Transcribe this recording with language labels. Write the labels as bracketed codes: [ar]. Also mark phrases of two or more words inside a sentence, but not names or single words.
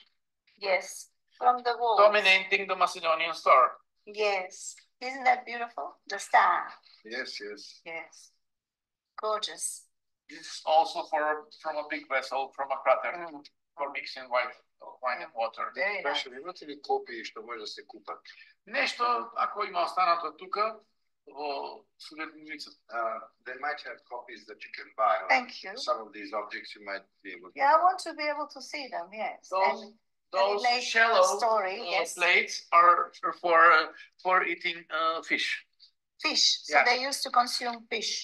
[en] Yes, from the walls. Dominating the Macedonian star. Yes. Isn't that beautiful? The star. Yes. Yes. Gorgeous. This is also from a big vessel, from a crater, for mixing wine and water. [mk] Беше ли имате ли копии што може да се купат? Нешто, ако има останато тука, во судебницата. [en] They might have copies that you can buy. Thank you. Some of these objects you might be able to. Yeah, I want to be able to see them, yes. Those shallow plates are for eating fish. Fish. So Yes. they used to consume fish.